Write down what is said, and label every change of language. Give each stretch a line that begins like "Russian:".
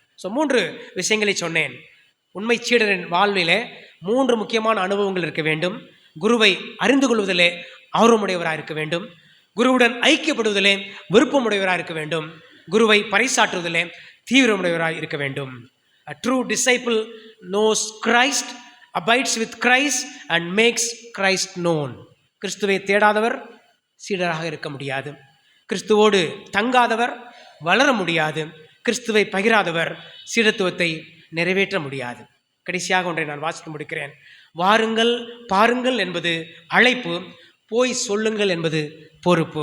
Tamil: So 3 விஷயங்களை சொன்னேன். உண்மை சீடரின் வாழ்விலே 3 முக்கியமான அனுபவங்கள் இருக்க வேண்டும். குருவை அறிந்து கொள்வதிலே ஆர்வமுடையவராக இருக்க வேண்டும், குருவுடன் ஐக்கியப்படுவதிலே விருப்பமுடையவராக இருக்க வேண்டும், குருவை பறைசாற்றுவதிலே தீவிரமுடையவராக இருக்க வேண்டும்.
English: A true disciple knows Christ, abides with Christ and makes Christ known.
Tamil: கிறிஸ்துவை தேடாதவர் சீடராக இருக்க முடியாது, கிறிஸ்துவோடு தங்காதவர் வளர முடியாது, கிறிஸ்துவை பகிராதவர் சீடத்துவத்தை நிறைவேற்ற முடியாது. கடைசியாக ஒன்றை நான் வாசிக்க முடிக்கிறேன். வாருங்கள் பாருங்கள் என்பது அழைப்பு, போய் சொல்லுங்கள் என்பது பொறுப்பு.